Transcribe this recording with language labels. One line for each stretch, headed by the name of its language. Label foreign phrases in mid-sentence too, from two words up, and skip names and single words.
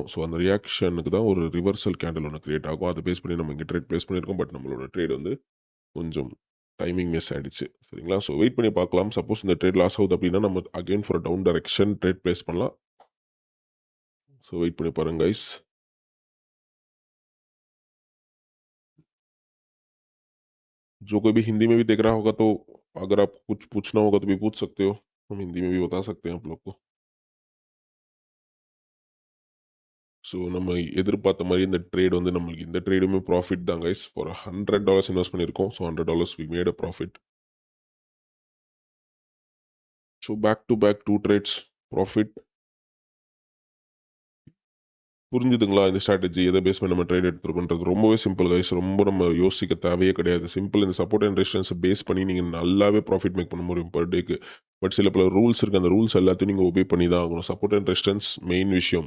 Tamil: ஸோ அந்த ரியாக்ஷனுக்கு தான் ஒரு
English: reversal candle
Tamil: ஒன்று கிரியேட் ஆகும். அதை பேஸ் பண்ணி நம்ம இங்கே
English: trade place
Tamil: பண்ணியிருக்கோம். பட் நம்மளோட ட்ரேட் வந்து கொஞ்சம்
English: timing miss
Tamil: ஆகிடுச்சு. சரிங்களா? ஸோ வெயிட் பண்ணி பார்க்கலாம். சப்போஸ் இந்த
English: trade loss
Tamil: ஆகுது அப்படின்னா நம்ம
English: again for down direction trade place
Tamil: பண்ணலாம். ஸோ வெயிட் பண்ணி பாருங்க கைஸ்.
Hindi: जो कोई भी हिंदी में भी देख रहा होगा तो अगर आप कुछ पूछना होगा तो भी पूछ सकते हो. हम हिंदी में भी बता सकते हैं आप लोग को.
Tamil: ஸோ நம்ம எதிர்பார்த்த மாதிரி இந்த ட்ரேட் வந்து நம்மளுக்கு இந்த ட்ரேடுமே ப்ராஃபிட் தான் கைஸ்.
English: for $100 invest பண்ணியிருக்கோம். so $100 we made a profit. so back to back 2 trades profit.
Tamil: புரிஞ்சுதுங்களா இந்த ஸ்ட்ராட்டஜி எதை பேஸ் பண்ணி நம்ம ட்ரேட் எடுத்துருக்கோன்றது? ரொம்பவே
English: simple guys.
Tamil: ரொம்ப நம்ம யோசிக்க தேவையே கிடையாது. சிம்பிள். இந்த
English: support and resistance
Tamil: பேஸ் பண்ணி நீங்கள் நல்லாவே
English: profit make
Tamil: பண்ண முடியும்
English: per day.
Tamil: பட் சில பல ரூல்ஸ் இருக்குது. அந்த ரூல்ஸ் எல்லாத்தையும் நீங்கள் ஒபே பண்ணி தான் ஆகணும்.
English: support and resistance main
Tamil: விஷயம்.